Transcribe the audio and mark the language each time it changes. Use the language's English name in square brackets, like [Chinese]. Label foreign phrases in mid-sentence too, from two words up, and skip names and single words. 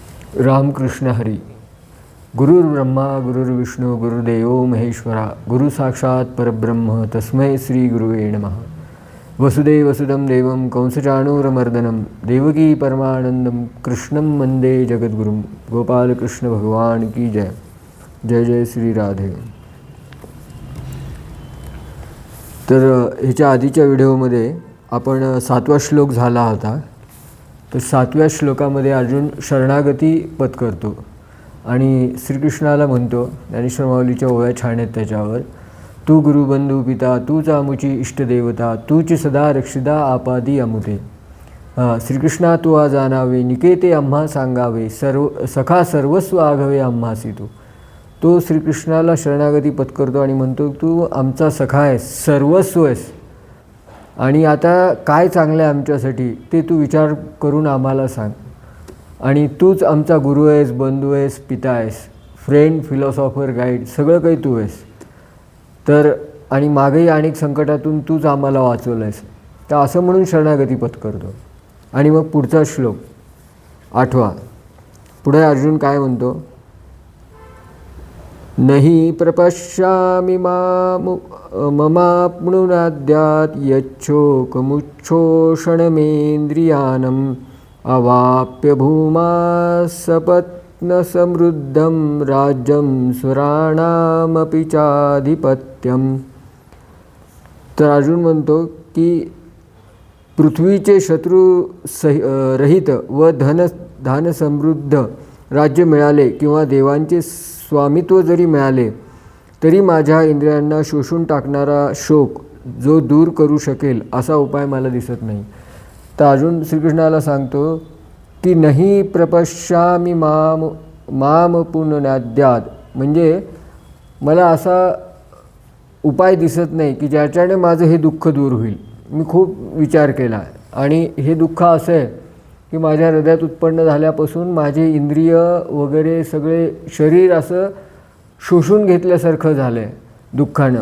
[Marathi] रामकृष्ण हरी. [Sanskrit] गुरुर्ब्रह्मा गुरुर्विष्णू गुरुदेवो महेश्वरा, गुरु साक्षात परब्रह्म तस्मै श्री गुरुवे नमः. वसुदेवसुदं देवं कंसचाणूरमर्दनं देवकी परमानंदं कृष्णं वंदे जगद्गुरुं. [Hindi] गोपालकृष्ण भगवान की जय. जय जय श्री राधे. [Marathi] तर ह्याच्या आधीच्या व्हिडिओमध्ये आपण 7वा श्लोक झाला होता. तर 7व्या श्लोकामध्ये अर्जुन शरणागती पत्करतो आणि श्रीकृष्णाला म्हणतो, ज्ञानेश्वर माऊलीच्या ओव्या छान आहेत त्याच्यावर. तू गुरुबंधू पिता, तूच आमुची इष्टदेवता, तूच सदा रक्षिता आपादी अमुते. श्रीकृष्णा तू आ जाणावे, निकेते आम्हा सांगावे, सखा सर्वस्व आघवे आम्हासी तू. तो श्रीकृष्णाला शरणागती पत्करतो आणि म्हणतो, तू आमचा सखा आहेस, सर्वस्व आहेस, आणि आता काय चांगलं आहे आमच्यासाठी ते तू विचार करून आम्हाला सांग. आणि तूच आमचा गुरु आहेस, बंधू आहेस, पिता आहेस, [English] friend, philosopher, guide, [Marathi] सगळं काही तू आहेस. तर आणि मागेही अनेक संकटातून तूच आम्हाला वाचवलं आहेस. तर असं म्हणून शरणागती पत्करतो. आणि मग पुढचा श्लोक 8वा. पुढे अर्जुन काय म्हणतो, [Sanskrit] नहि प्रपश्यामि ममाप्नुनाद्यात् यच्छोकमुच्छोषणमेन्द्रियाणम् अवाप्य भूमा सपत्नसमृद्धं राज्यं सुराणामपि चाधिपत्यम्. [Marathi] तर अर्जुन म्हणतो की पृथ्वीचे शत्रू रहित व धन समृद्ध राज्य मिळाले किंवा देवांचे स्वामित्व जरी मिळाले तरी माझ्या इंद्रियांना शोषून टाकणारा शोक जो दूर करू शकेल असा उपाय मला दिसत नाही. तर अर्जुन श्रीकृष्णाला सांगतो की नाही [Sanskrit] प्रपश्यामि माम पुननाद्यात्, [Marathi] म्हणजे मला असा उपाय दिसत नाही की ज्याच्याने माझं हे दुःख दूर होईल. मी खूप विचार केला आणि हे दुःख असं आहे की माझ्या हृदयात उत्पन्न झाल्यापासून माझे इंद्रिय वगैरे सगळे शरीर असं शोषून घेतल्यासारखं झालं आहे दुःखानं.